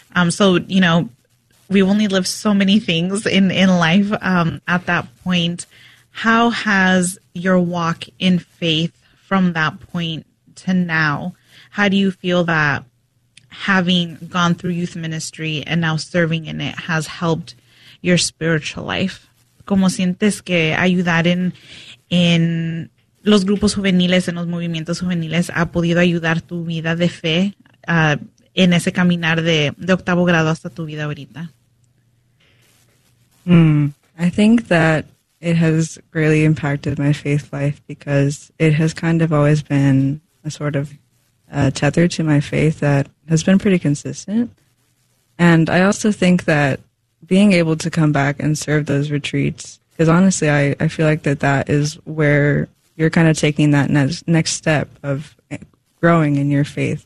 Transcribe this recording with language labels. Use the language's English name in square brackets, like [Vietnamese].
[English] So, you know, we only lived so many things in life at that point. How has your walk in faith from that point to now? How do you feel that having gone through youth ministry and now serving in it has helped your spiritual life? [Spanish] ¿Cómo sientes que ayudar en los grupos juveniles, en los movimientos juveniles, ha podido ayudar tu vida de fe en ese caminar de octavo grado hasta tu vida ahorita? [English] I think that it has greatly impacted my faith life because it has kind of always been a sort of tether to my faith that has been pretty consistent. And I also think that being able to come back and serve those retreats, because honestly, I feel like that is where you're kind of taking that next step of growing in your faith.